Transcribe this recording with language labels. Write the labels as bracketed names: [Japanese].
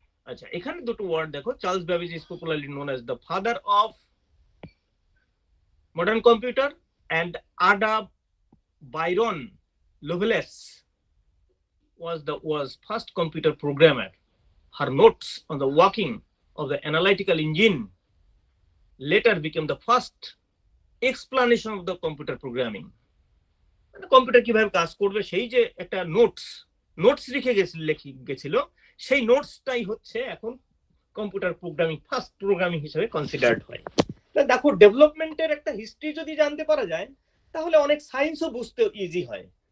[Bangla] আচ্ছা, এখানে দুটো ওয়ার্ড দেখো, [English] Charles Babbage is popularly known as the father of modern computer and Ada Byron Lovelace was first computer programmer. Her notes on the working of the analytical engine later became the first explanation of the computer programming. [Bangla] Computer কিভাবে কাজ করবে সেই যে একটা notes লিখে গেছিল, সেই নোটসটাই হচ্ছে এখন কম্পিউটার প্রোগ্রামিং, ফার্স্ট প্রোগ্রামিং হিসেবে কনসিডার্ড হয়। দেখো, ডেভেলপমেন্টের একটা হিস্ট্রি যদি জানতে পারা যায় তাহলে অনেক সায়েন্সও বুঝতে ইজি হয়।